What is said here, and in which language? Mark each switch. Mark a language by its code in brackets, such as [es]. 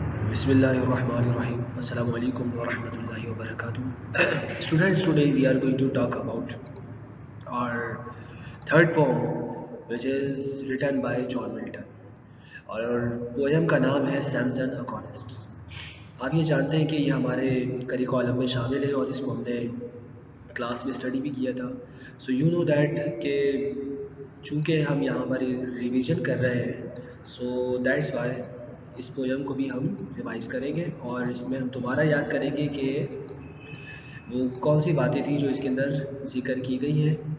[ar] بسم اللہ الرحمن الرحیم السلام علیکم ورحمۃ اللہ وبرکاتہ. [en] Students, today we are going to talk about our third poem, which is written by John Milton. [ur] اور پویم کا نام ہے سیمسن اکونسٹس. آپ یہ جانتے ہیں کہ یہ ہمارے کریکولم میں شامل ہے اور اس کو ہم نے کلاس میں اسٹڈی بھی کیا تھا. [en] so you know that [ur] کہ چونکہ ہم یہاں پر ریویژن کر رہے ہیں، [en] so that's why [ur] اس poem کو بھی ہم ریوائز کریں گے اور اس میں ہم دوبارہ یاد کریں گے کہ وہ کون سی باتیں تھیں جو اس کے اندر ذکر کی گئی ہیں.